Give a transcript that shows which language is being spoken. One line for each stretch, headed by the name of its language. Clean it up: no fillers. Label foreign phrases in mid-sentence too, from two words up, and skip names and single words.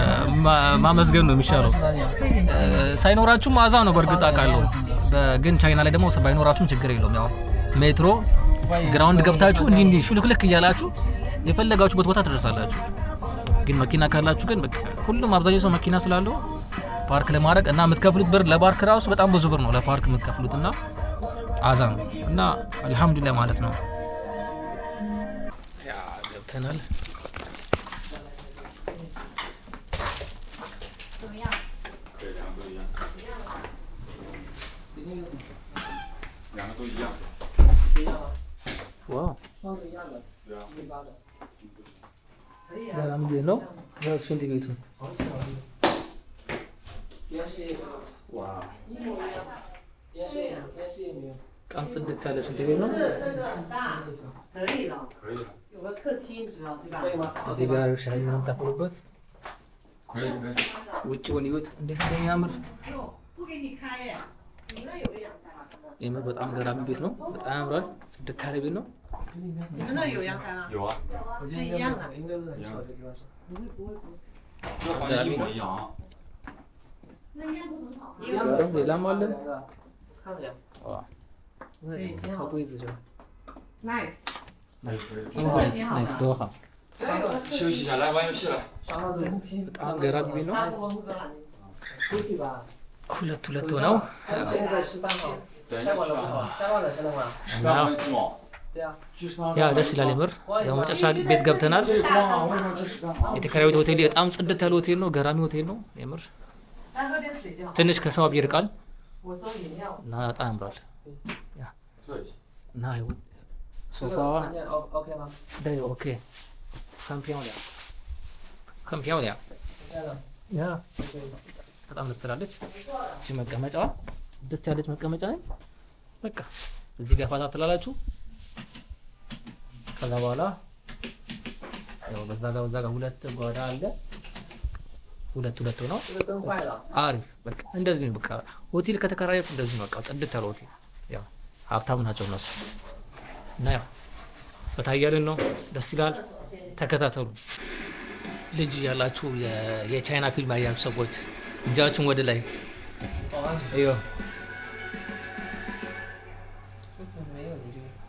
Amharic: ማመስገን ነው የሚሻለው። ሳይኖራችሁ ማዛ ነው በእርግጥ አውቃለሁ፣ ግን ቻይና ላይ ደግሞ ባይኖራችሁም ችግር የለውም። ያው ሜትሮ ግራውንድ ገብታችሁ እንዲህ ሹልክልክ እያላችሁ የፈለጋችሁበት ቦታ ትደርሳላችሁ። ግን መኪና ካላችሁ ግን በቃ ሁሉም አብዛኛው ሰው መኪና ስላለው ፓርክ ለማድረግ እና የምትከፍሉት ብር ለፓርክ ራሱ በጣም ብዙ ብር ነው ለፓርክ የምትከፍሉትና አዛ ነው እና አልহামዱሊላህ ማለት ነው። ያ ገብተናል።
Chinese: 两个都一样。
Amharic: ዋው ሰላም ቤት ነው። ያው ሽንት ቤቱ በጣም ጽድት ያለ ሽንት ቤት ነው።
Chinese: 可以了，有个客厅主要对吧？
Amharic: እዚህ ጋር ሻይ ምናምን ታፈሉበት
Chinese: 可以可以。
Amharic: ውጭውን እዩት እንዴት እንደሚያምር
Chinese: 不给你开耶，你那有个阳台吗？
Amharic: የምር በጣም ገራሚ ቤት ነው። በጣም ያምራል። ጽድት ያለ ቤት ነው።
Chinese: 你们那有阳台吗？有啊，我觉得应该不很巧的地方是。这房间一模一样啊。
Amharic: ጋርም ሌላም አለ።
Chinese: 看着呀， ዋ 靠柜子就。，nice，
Amharic: ናይስ ዶሃ
Chinese: 休息一下，来玩游戏了。
Amharic: በጣም ገራሚ ቤት ነው።
Chinese: 出去吧。
Amharic: ሁለት ሁለት ሆነው
Chinese: 现在吃饭了，太晚了不好，下班了才能玩。 13分是吗？对啊。
Amharic: ያ ደስ ይላል የምር። ያው መጨረሻ ቤት ገብተናል።
Chinese: 这光啊，为什么这13？
Amharic: የተከራዩት ሆቴል በጣም ጽድት ያለ ሆቴል ነው። ገራሚ ሆቴል ነው የምር።
Chinese: 来喝点水就好。
Amharic: ትንሽ ከሸዋብ ይርቃል
Chinese: 我说饮料。
Amharic: እና በጣም ያምራል።
Chinese: 坐一下。
Amharic: እና ይኸው
Chinese: 这个
Amharic: ሶፋዋ
Chinese: 房间 OK 吗？
Thai: ได้โอเค
Chinese: 很漂亮很漂亮这样的。
Amharic: ያ በጣም ደስ ትላለች። እቺ መቀመጫዋ ጽድት ያለች መቀመጫ ነች። በቃ እዚህ ጋር ፋታ ትላላችሁ። ከዛ በኋላ ያው በዛ ጋር ሁለት ጓዳ አለ። ሁለት ነው
Chinese: 这个灯坏了。
Amharic: አሪፍ በቃ እንደዚህ ነው። በቃ ሆቴል ከተከራያችሁ እንደዚህ ነው። በቃ ጽድት ያለ ሆቴል ያው ሀብታም ናቸው እነሱ። እና ያው ፈታ እያልን ነው። ደስ ይላል። ተከታተሉ። ልጅ ያላችሁ የቻይና ፊልም ያያችሁ ሰዎች እጃችሁን ወደ ላይ
Chinese: 保安，
Amharic: እዩ።
Chinese: 这次没有你这个。